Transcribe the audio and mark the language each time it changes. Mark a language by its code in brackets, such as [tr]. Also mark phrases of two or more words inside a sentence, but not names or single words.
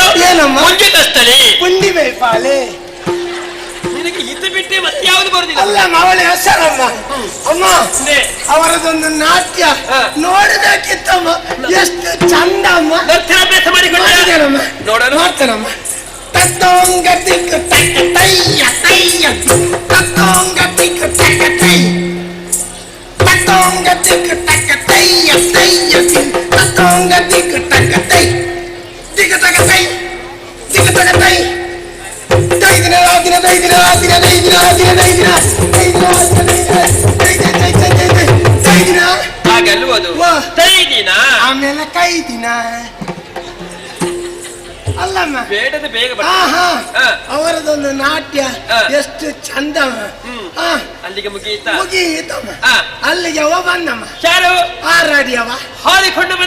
[kn] ಏನಮ್ಮ? [tcy] ಮುಂಜಿ ಕಸ್ತಳಿ, ಪುಂಡಿ ಬೇಪಾಲೆ. [kn] ನಿನಗೆ ಇದು ಬಿಟ್ಟೆ ಮತ್ತೆ ಯಾವುದು ಬರುದಿಲ್ಲ. ಅಲ್ಲ ಅವಳ ಹೆಸರಮ್ಮ. ಅಮ್ಮ ಅವರದೊಂದು ನಾಟ್ಯ ನೋಡಬೇಕಿತ್ತಮ್ಮ. ಎಷ್ಟು ಚಂದ ಅಮ್ಮ. ಅಭ್ಯಾಸ ಮಾಡಿಕೊಂಡ ನೋಡೋಣ. ನೋಡ್ತಾನಮ್ಮ. ತತ್ತೋಂಗ ತಿಕ್ಕ ತಕ್ಕ ತಯ್ಯ ತಯ್ಯ ತತ್ತೋಂಗ ತಿಕ್ಕ ತಕ್ಕ ತೈ ತತ್ತೋಂಗ ತಿಕ್ಕ ತಕ್ಕ ತಯ್ಯ ತಯ್ಯ ತತ್ತೋಂಗ ತಿಕ್ಕ ತಕ್ಕ ತೈ ತಿಕ್ಕ ತಕ್ಕ ತೈ ತಿಕ್ಕ ತಕ್ಕ ತೈ ದೈದಿನ ರಾದಿನ ದೈದಿನ ರಾದಿನ ದೈದಿನ ರಾದಿನ ದೈದಿನ ದೈದಿನ ದೈದಿನ ಹಾಗಲ್ವದು? ದೈದಿನ ಆಮೇಲೆ ಕೈದಿನ ಅಲ್ಲಮ್ಮ. ಬೇಡದ ಬೇಗ ಅವರದೊಂದು ನಾಟ್ಯ ಎಷ್ಟು ಚಂದ. ಅಲ್ಲಿಗೆ ಮುಗಿಯಿತಾ? ಮುಗಿಯಿತಮ್ಮ. ಅಲ್ಲಿಗೆ ಅವ ಬಂದಮ್ಮ. ಯಾರು? ಆರಾಡಿ ಅವ ಹಾರಿಕೊಂಡು ಬಂದ